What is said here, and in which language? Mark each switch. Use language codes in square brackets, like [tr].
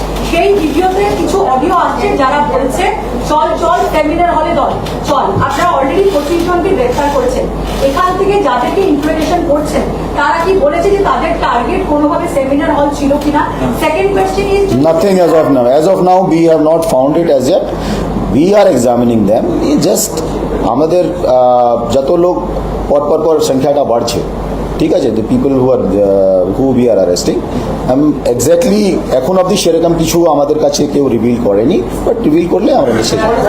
[bn] সেই ভিডিওতে কিছু অডিও আসছে যারা বলছে চল চল সেমিনার হলে দল চল। আপনারা অলরেডি 25 জনকে গ্রেফতার করেছেন। এখান থেকে যাদেরকে ইন্ট্রোগেশন করছেন তারা কি বলেছে যে তাদের টার্গেট কোনোভাবে সেমিনার হল ছিল কিনা? [en] Second question is nothing as of now. As of now, we have not found it as yet. We are examining them. Just [bn] আমাদের যত লোক পর সংখ্যাটা বাড়ছে, ঠিক আছে, [en] the people who we are arresting, [bn] exactly এখন অবধি সেরকম কিছু আমাদের কাছে কেউ রিভিল করেনি, বাট রিভিল করলে আমরা নিশ্চয়ই